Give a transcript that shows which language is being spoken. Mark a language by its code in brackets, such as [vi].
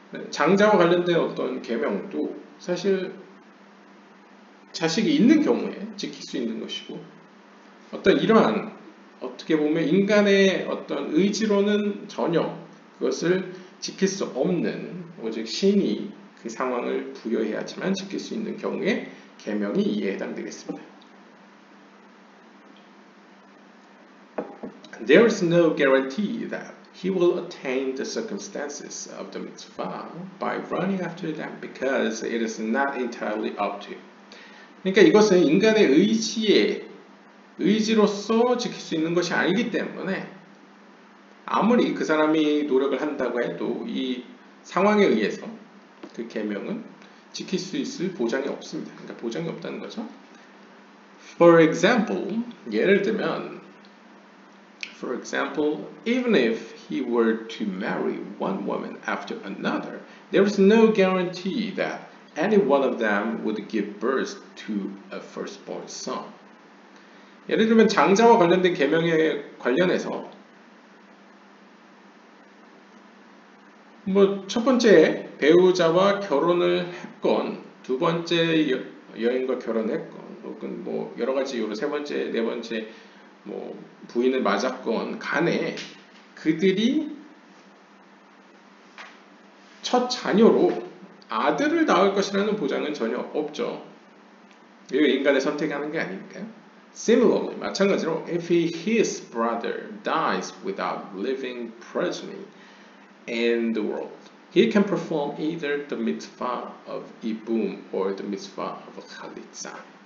[ko] 장자와 관련된 어떤 계명도 사실 자식이 있는 경우에 지킬 수 있는 것이고 어떤 이러한 어떻게 보면 인간의 어떤 의지로는 전혀 그것을 지킬 수 없는 오직 신이 그 상황을 부여해야지만 지킬 수 있는 경우에 계명이 이에 해당되겠습니다. [en] There is no guarantee that he will attain the circumstances of the mitzvah by running after them because it is not entirely up to him. [ko] 그러니까 이것은 인간의 의지로서 지킬 수 있는 것이 아니기 때문에 아무리 그 사람이 노력을 한다고 해도 이 상황에 의해서 그 계명은 지킬 수 있을 보장이 없습니다. 그러니까 보장이 없다는 거죠. [en] For example, [ko] 예를 들면 [en] For example, even if he were to marry one woman after another, there is no guarantee that any one of them would give birth to a firstborn son. [ko] 예를 들면 장자와 관련된 계명에 관련해서 뭐 첫 번째 배우자와 결혼을 했건 두 번째 여인과 결혼했건 혹은 뭐 여러 가지 이유로 세 번째, 네 번째 뭐 부인을 맞았건 간에 그들이 첫 자녀로 아들을 낳을 것이라는 보장은 전혀 없죠. 이거 인간의 선택하는 게 아니니까요. [en] Similarly, [ko] 마찬가지로 [en] if his brother dies without leaving progeny in the world, he can perform either the mitzvah of ibum or the mitzvah of chalitza.